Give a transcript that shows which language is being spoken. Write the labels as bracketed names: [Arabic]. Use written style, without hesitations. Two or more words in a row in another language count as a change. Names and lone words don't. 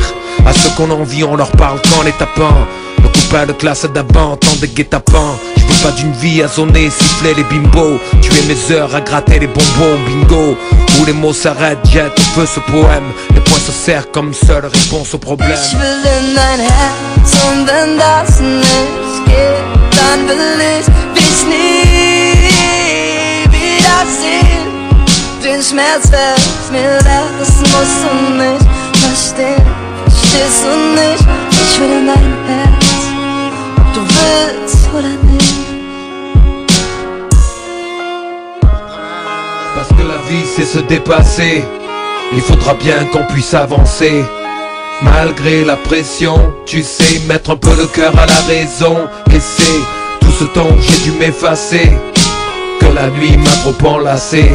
[French] À ceux qu'on envie on leur parle qu'en les tapant. Le copain de classe d'avant, tant de guet-apens. Je veux pas d'une vie à zoner, siffler les bimbos. Tuer mes heures à gratter les bonbons, bingo. Où les mots s'arrêtent, jette au feu ce poème. Les points se serrent comme seule réponse au problème. [German] Ich will in dein Herz und wenn das nicht geht, dann will ich dich nie wiedersehen. Den Schmerz wär's mir wert, das musst du nicht verstehen. Verstehst du nicht? Ich will in dein Herz, ob du willst oder nicht. [French] Parce que la vie c'est se dépasser. Il faudra bien qu'on puisse avancer. Malgré la pression, tu sais, mettre un peu le cœur à la raison. Et c'est tout ce temps que j'ai dû m'effacer, que la nuit m'a trop enlacé.